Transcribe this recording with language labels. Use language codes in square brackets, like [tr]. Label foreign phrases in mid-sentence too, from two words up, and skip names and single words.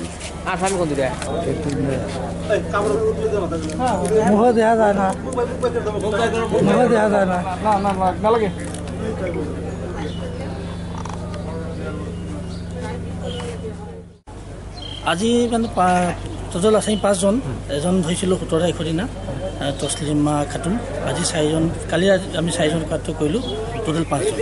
[as] আসামি কোন দিকে মুখ দেখা যায় না মুখ দেখা যায় না নালাগে। আজি মানে টোটেল আছে 5 জন এজন ধৰিছিলোঁ 17 তাৰিখৰ দিনা তছলিমা খাতুন আজি 4 জন কালি আমি 4 জন কাটটো কৰিলোঁ টোটেল 5 জন